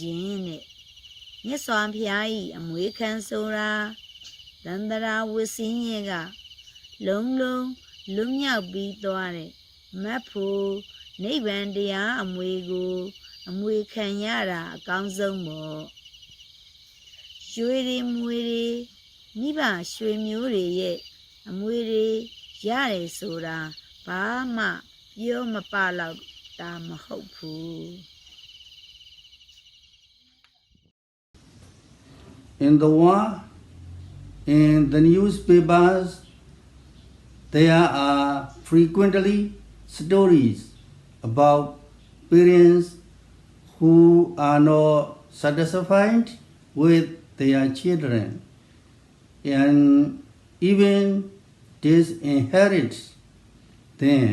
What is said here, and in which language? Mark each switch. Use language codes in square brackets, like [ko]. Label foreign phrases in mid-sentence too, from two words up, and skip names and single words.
[my] ခြင်းနဲ့မြတ်စွာဘုရားဤအမွေခံဆိုတာသန္တရာဝစင်းရဲ့ကလုံးလုံးလွတ်မြောက်ပြီးသွားတဲ့မတ်ဖို့နိဗ္ဗာန်တရားအမွေကိုအမွေခံရတာအကောင်းဆုံးပေါ့ရွှေတွေမွေတွေမိဘရွှေမျိုးတွေရဲ့အမွေတွေရတယ်ဆိုတာဘာမှပြောမပလောက်တာမဟုတ်ဘူး [en] In the world, in the newspapers, there are frequently stories about parents who are not satisfied with their children and even disinherit them.